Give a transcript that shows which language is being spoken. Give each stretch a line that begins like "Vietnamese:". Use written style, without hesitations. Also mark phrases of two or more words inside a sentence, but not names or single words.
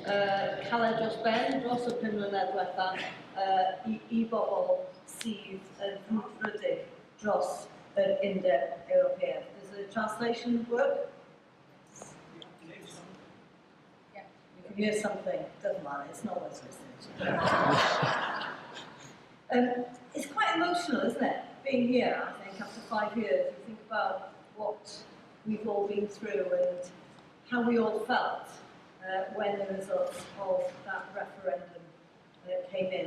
Welsh: caled dros ben, dros y 5 mlynedd diwethaf, I bobl sydd yn frwdfrydig dros yr Undeb Ewropeaidd.
English: Does the translation work? Yeah. You can hear something, doesn't matter, it's not what's listening. It's quite emotional, isn't it? Being here, I think, after 5 years, you think about what we've all been through and how we all felt when the results of that referendum came in.